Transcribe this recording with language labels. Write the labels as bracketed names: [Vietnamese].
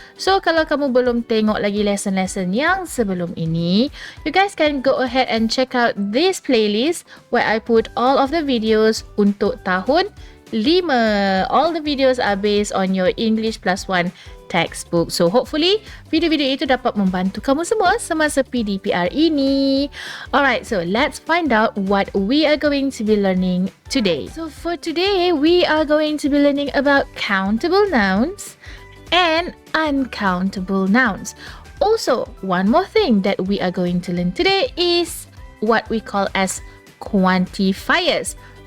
[English] So, [Malay] kalau kamu belum tengok lagi lesson-lesson yang sebelum ini, [English] you guys can go ahead and check out this playlist where I put all of the videos [Malay] untuk tahun 5. [English] All the videos are based on your English Plus 1 textbook. So hopefully [Malay] video-video itu dapat membantu kamu semua semasa PDPR ini. [English] Alright, so let's find out what we are going to be learning today. So for today, we are going to be learning about countable nouns and uncountable nouns. Also, one more thing that we are going to learn today is what we call as quantifiers.